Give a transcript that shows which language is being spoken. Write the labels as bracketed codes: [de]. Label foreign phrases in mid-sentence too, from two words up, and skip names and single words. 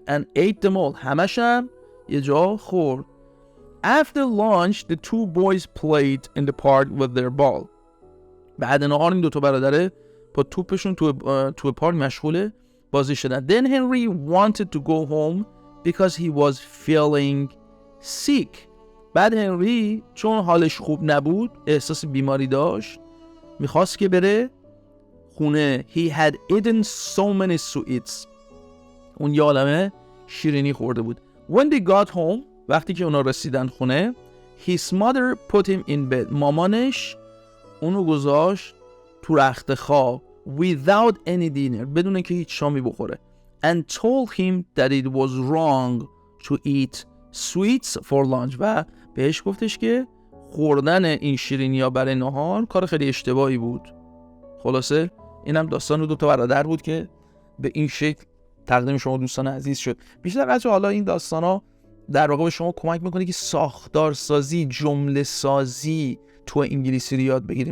[en] and ate them all، [fa] همش هم یه جا خورد. [en] After lunch the two boys played in the park with their ball. [fa] بعد نهار این دوتا برادره با توپشون تو پارک مشغول بازی شدن. [en] Then Henry wanted to go home because he was feeling sick. [fa] بعد هنری چون حالش خوب نبود، احساس بیماری داشت، میخواست که بره خونه. [en] He had eaten so many sweets. [fa] اون یه عالمه شیرینی خورده بود. [en] When they got home، [fa] وقتی که اونا رسیدن خونه، [en] his mother put him in bed. [fa] مامانش اونو گذاشت تو رخت خواب [en] without any dinner، [fa] بدون اینکه هیچ شامی بخوره. [en] And told him that it was wrong to eat sweets for lunch. [fa] و بهش گفتش که خوردن این شیرینی‌ها برای نهار کار خیلی اشتباهی بود. خلاصه اینم داستان دو تا برادر بود که به این شکل تقدیم شما دوستان عزیز شد. بیشتر از حالا این داستانا در واقع به شما کمک میکنه که ساختار سازی، جمله سازی تو انگلیسی رو یاد بگیریم.